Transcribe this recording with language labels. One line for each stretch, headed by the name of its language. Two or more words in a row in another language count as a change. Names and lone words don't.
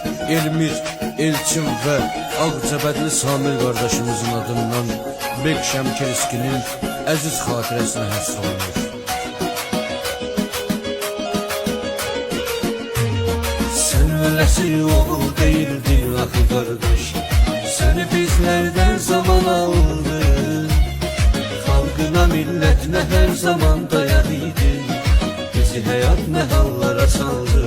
Azerbaijani: Elmir, Elçin ve Ağcabədli Samir kardeşimizin adından Bek Şəmkirskinin əziz xatirəsinə həsr olunur.
Turkish: Sen öylesi oğul değildin axı kardeş, seni bizlerden zaman aldı. Halkına milletine her zaman dayadıydın, bizi hayat ne hallara saldı.